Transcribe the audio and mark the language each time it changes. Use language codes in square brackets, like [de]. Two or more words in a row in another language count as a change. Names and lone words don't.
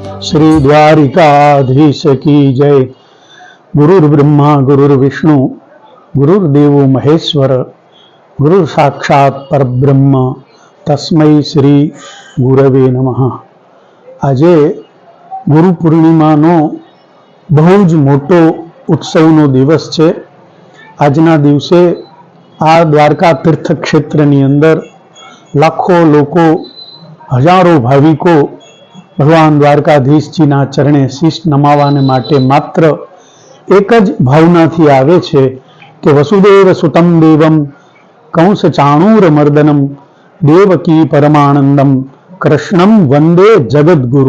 [hi] श्री द्वारिकाधीश की जय। [sa] गुरुर्ब्रह्मा गुरुर्विष्णु गुरुर्देवो महेश्वर गुरु साक्षात परब्रह्म तस्मै श्री गुरवे नमः। [gu] આજે ગુરુ પૂર્ણિમાનો બહુ જ મોટો ઉત્સવનો દિવસ છે। આજના દિવસે આ દ્વારકા તીર્થ ક્ષેત્રની અંદર લાખો લોકો, હજારો ભાવિકો ભગવાન દ્વારકાધીશજીના ચરણે શીશ નમાવાને માટે માત્ર એક જ ભાવનાથી આવે છે કે [sa] વસુદેવ સુતમ દેવમ કંસ ચાણૂર મર્દનમ દેવકી પરમાનંદમ કૃષ્ણમ વંદે જગદગુરુ।